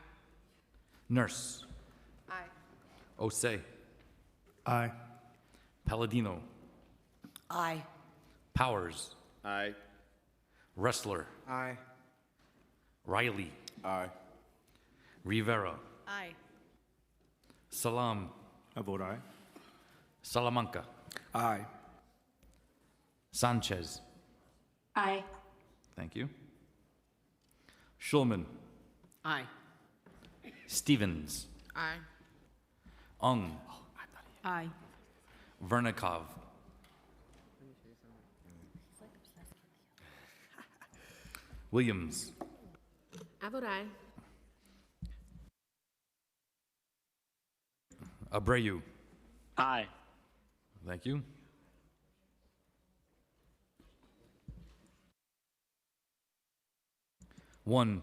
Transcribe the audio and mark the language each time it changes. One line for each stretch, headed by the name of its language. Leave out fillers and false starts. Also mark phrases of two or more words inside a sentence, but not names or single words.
English: Nurse. Aye. Osei. Aye. Palladino. Aye. Powers. Aye. Wrestler. Aye. Riley. Aye. Rivera. Aye. Salam. I vote aye. Salamanca. Aye. Sanchez. Aye. Thank you. Schulman. Aye. Stevens. Aye. Ung. Aye. Vernikov. Williams. I vote aye. Abreu. Aye. Thank you. One.